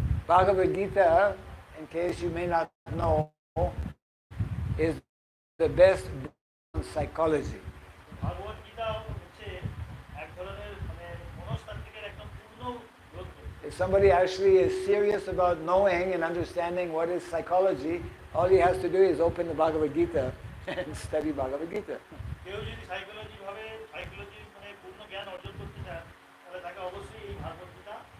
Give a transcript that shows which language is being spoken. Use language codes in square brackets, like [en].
[en] Bhagavad Gita, in case you may not know, is the best book on psychology. [bn] ভাগবত গীতা হচ্ছে এক ধরনের মানে মনস্তাত্ত্বিকের একদম পূর্ণ গ্রন্থ। [en] If somebody actually is serious about knowing and understanding what is psychology, all he has to do is open the Bhagavad Gita and study Bhagavad Gita. [bn] কেউ যদি psychology মানে পূর্ণ জ্ঞান অর্জন করতে চায় তাহলে তাকে অবশ্যই এই ভাগবত গীতা।